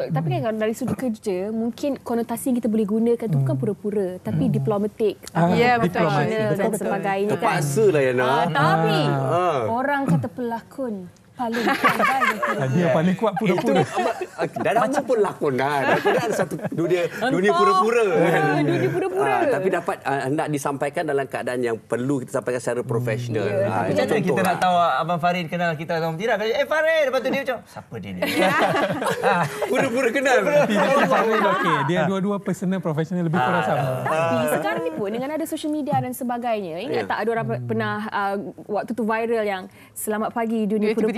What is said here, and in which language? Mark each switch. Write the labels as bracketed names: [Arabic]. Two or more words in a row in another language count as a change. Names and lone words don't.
[Malay] Tapi kan kalau dari sudut kerja, mungkin konotasi yang kita boleh gunakan tu bukan pura-pura, tapi diplomatik, profesional dan sebagainya kan. Terpaksa lah Yana. Tapi orang kata pelakon paling pandai. Dia yang paling kuat pura-pura. Dah macam pun lakon dah. Dah ada satu dunia pura-pura. Dunia pura-pura. Tapi dapat hendak disampaikan dalam keadaan yang perlu kita sampaikan secara profesional. Macam mana kita nak tahu Abang Farid kenal kita atau tidak? Farid, lepas tu dia macam, siapa dia ni? Pura-pura kenal. Dia dua-dua personal, profesional lebih kurang sama. Tapi sekarang ni pun dengan ada [English] social media [Malay] dan sebagainya, ingat tak ada orang pernah waktu tu viral yang selamat pagi dunia pura-pura.